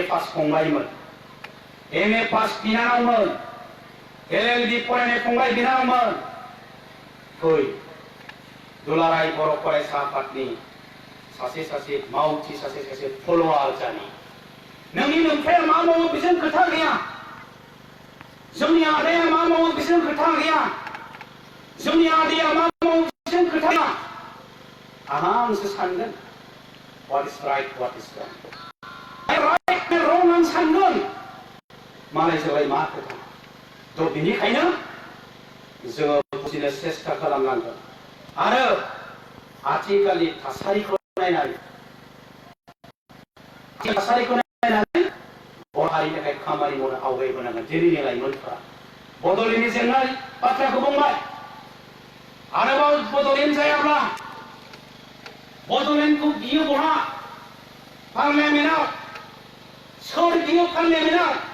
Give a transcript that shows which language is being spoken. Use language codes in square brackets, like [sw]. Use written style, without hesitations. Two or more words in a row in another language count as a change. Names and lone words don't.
[brx] पास फंबायमोन MA पास बिनानावमोन LLB फरायनाय फंबाय बिनानावमोन फै दुलाराय बर' फरायसा आफादनि सासे मावथि सासे फल'वार जानि नोंनि नोंथाया मा मावो बेजों खोथा गैया जोंनि आदाया मा मावो बेजों खोथा गैया जोंनि आदाया मा मावो बेजों खोथा गैया आरामसे सानगोन [en] what is right what is wrong right and wrong [brx] आं सानगोन मालायजोंलाय मा खोथा बेनिखायनो जोङो बुजिनो सेस्था खालामनांगोन आरो आथिखालनि थासारिखौ नायनानै बर' हारिनि थाखाय खामानि मावनो आवगायबोनांगोन दिनैनि लाइमोनफोरा बड'लेण्डनि जेंनानि बाथ्राखौ बुंबाय आरोबाव बड'लेण्ड जायाब्ला बड'लेण्डखौ बियो बहा पार्लियामेन्टआव सोर बियो पार्लियामेन्टआव